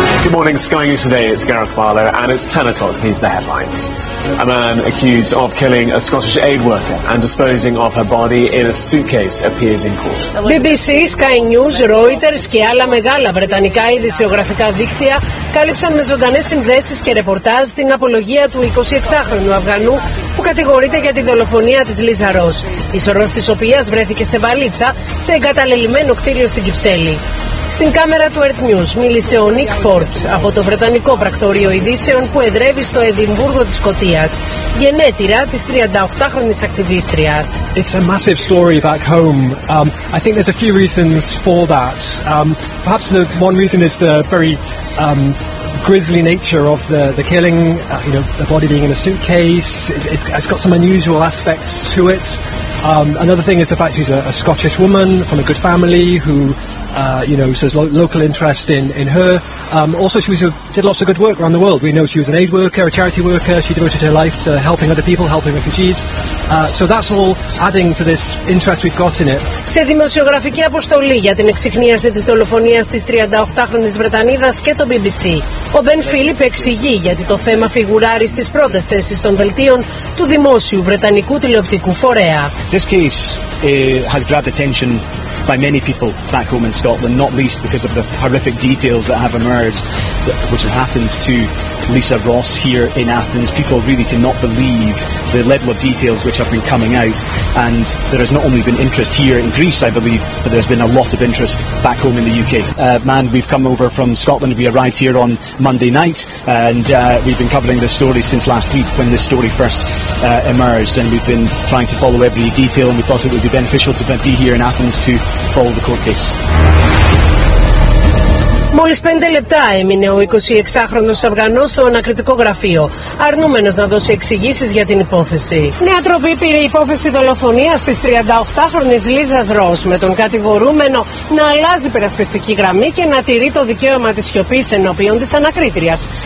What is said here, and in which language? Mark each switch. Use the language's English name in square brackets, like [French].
[English] morning, Sky News Today, it's Gareth Barlow, and it's 10 o'clock, here's the headlines. A man accused of killing a Scottish aid worker and disposing of her body in a suitcase appears in court. [Greek] BBC, Sky News, Reuters και άλλα μεγάλα βρετανικά ειδησιογραφικά δίκτυα κάλυψαν με ζωντανές συνδέσεις και ρεπορτάζ την απολογία του 26χρονου Αφγανού που κατηγορείται για τη δολοφονία της Λίζα Ρος, η σωρός της οποίας βρέθηκε σε βαλίτσα σε εγκαταλελειμμένο κτίριο στην Κυψέλη. Στην κάμερα του Earth News μίλησε ο Nick Forbes από το βρετανικό πρακτορείο ειδήσεων που εδρεύει στο Εδιμβούργο της Σκωτίας, γενέτειρα της 38χρονης ακτιβίστριας. [English] It's a massive story back home. I think there's a few reasons for that. Perhaps the one reason is the very grisly nature of the killing. You know, the body being in a suitcase. It's got some unusual aspects to it. Another thing is the fact she's a Scottish woman from a good family who, you know, so there's local interest in her. Also, she was did lots of good work around the world. We know she was an aid worker, a charity worker. She devoted her life to helping other people, helping refugees. So that's all adding to this interest we've got in it. [Greek] Σε δημοσιογραφική αποστολή για την εξιχνίαση της δολοφονίας της 38χρονης Βρετανίδας και το BBC, ο Ben Philip εξηγεί γιατί το θέμα φιγουράρει στις πρώτες θέσεις των δελτίων του δημόσιου βρετανικού τηλεοπτικού φορέα. [English] This case has grabbed attention by many people back home in Scotland, not least because of the horrific details that have emerged, which have happened to Lisa Ross here in Athens. People really cannot believe the level of details which have been coming out, and there has not only been interest here in Greece, I believe, but there's been a lot of interest back home in the UK. Man, we've come over from Scotland. We arrived here on Monday night, and we've been covering this story since last week when this story first emerged, and we've been trying to follow every detail, and we thought it would be beneficial to be here in Athens to follow the court case. [Greek] Μόλις 5 λεπτά έμεινε ο 26χρονος Αφγανός στο ανακριτικό γραφείο, αρνούμενος να δώσει εξηγήσεις για την υπόθεση. Νέα τροπή πήρε υπόθεση δολοφονίας της 38χρονης Λίζας Ρος, με τον κατηγορούμενο να αλλάζει περασπιστική γραμμή και να τηρεί το δικαίωμα της σιωπής ενώπιον της ανακρίτριας.